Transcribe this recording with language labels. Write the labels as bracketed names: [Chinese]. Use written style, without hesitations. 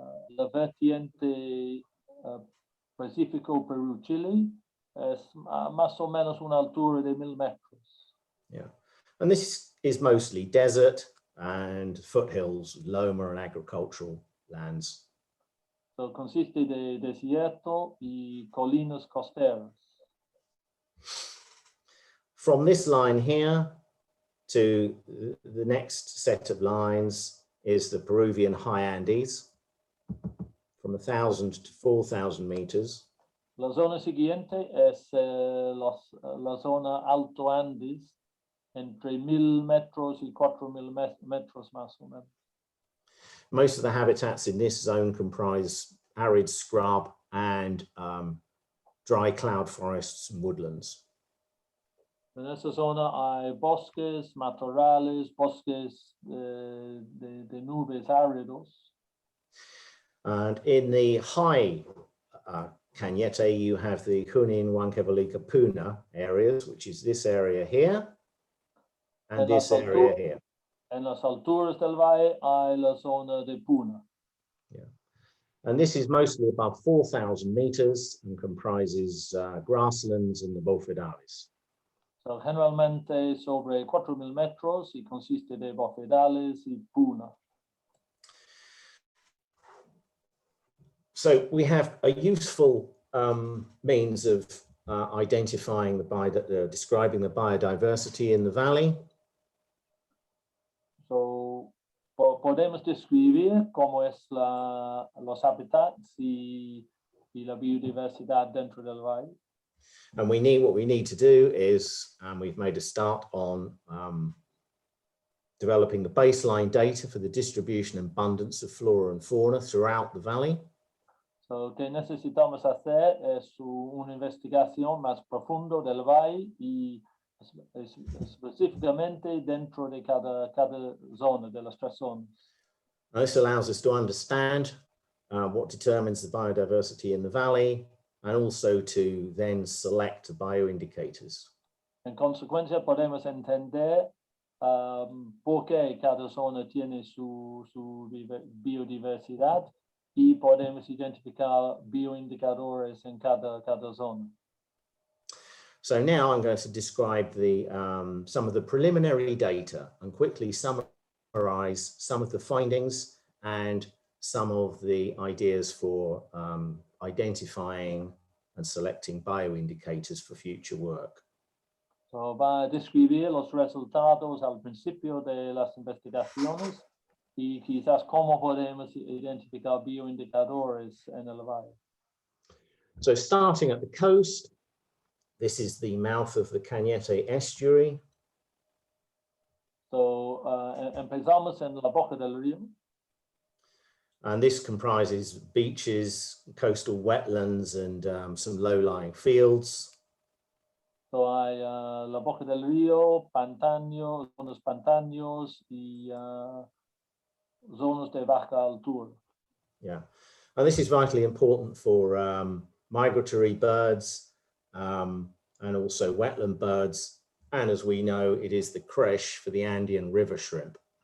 [Spanish] la vertiente Pacífico Perú-Chile es más o menos una altura de 1000 metros. [English] Yeah, and this is mostly desert and foothills, loma and agricultural lands. [Spanish] So, consiste de desierto y colinas costeras. [English] From this line here to the next set of lines is the Peruvian high Andes, from 1,000 to 4,000 meters. [Spanish] La zona siguiente es la zona Alto Andes, entre 1000 metros y 4000 metros más o menos. [English] Most of the habitats in this zone comprise arid scrub and dry cloud forests and woodlands. [Spanish] En esa zona hay bosques, matorrales, bosques de nubes áridos. [English] And in the high Cañete, you have the Junín, Huancavelica, Puna areas, which is this area here and this area here. [Spanish] En las alturas del valle hay la zona de Puna. Yeah. [English] And this is mostly above 4,000 meters and comprises grasslands and the Borfidalis. [Spanish] So, generalmente sobre 4000 metros y consiste de Borfidalis y Puna. [English] So we have a useful means of identifying describing the biodiversity in the valley. [Spanish] So, podemos describir cómo es los hábitats y la biodiversidad dentro del valle. [English] And what we need to do is, we've made a start on developing the baseline data for the distribution and abundance of flora and fauna throughout the valley. [Spanish] So, lo que necesitamos hacer es una investigación más profunda del valle y específicamente dentro de cada zona, de las tres zonas. [English] This allows us to understand what determines the biodiversity in the valley and also to then select bioindicators. [Spanish] En consecuencia, podemos entender por qué cada zona tiene su biodiversidad y podemos identificar bioindicadores en cada zona. [English] So now I'm going to describe some of the preliminary data and quickly summarize some of the findings and some of the ideas for identifying and selecting bioindicators for future work. [Spanish] So, va a describir los resultados al principio de las investigaciones y quizás cómo podemos identificar bioindicadores en el valle. [English] So starting at the coast, this is the mouth of the Cañete estuary. [Spanish] So, empezamos en la boca del río. [English] And this comprises beaches, coastal wetlands, and some low-lying fields. [Spanish] So, hay la boca del río, pantanos, zonas pantanos y zonas de baja altura. [English] Yeah, and this is vitally important for migratory birds and also wetland birds. And as we know, it is the creche for the Andean river shrimp.